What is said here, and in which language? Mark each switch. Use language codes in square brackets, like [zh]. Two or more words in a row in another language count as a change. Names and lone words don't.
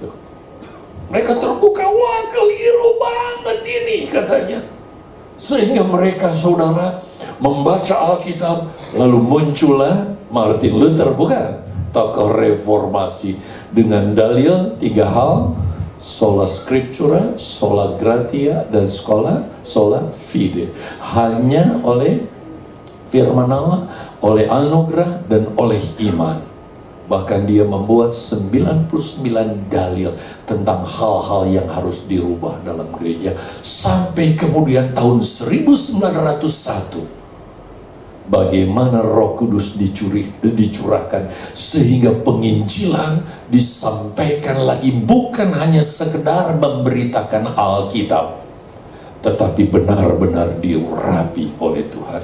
[id] Mereka terbuka, wah keliru banget ini katanya. Sehingga mereka, saudara, membaca Alkitab, lalu muncullah Martin Luther, bukan? Tokoh reformasi dengan dalil 3 hal: [la] sola scriptura, sola gratia, dan sola fide. [id] Hanya oleh firman Allah, oleh anugerah, dan oleh iman. Bahkan dia membuat 99 dalil tentang hal-hal yang harus dirubah dalam gereja. Sampai kemudian tahun 1901, bagaimana Roh Kudus dicurahkan sehingga penginjilan disampaikan lagi, bukan hanya sekedar memberitakan Alkitab, tetapi benar-benar diurapi oleh Tuhan.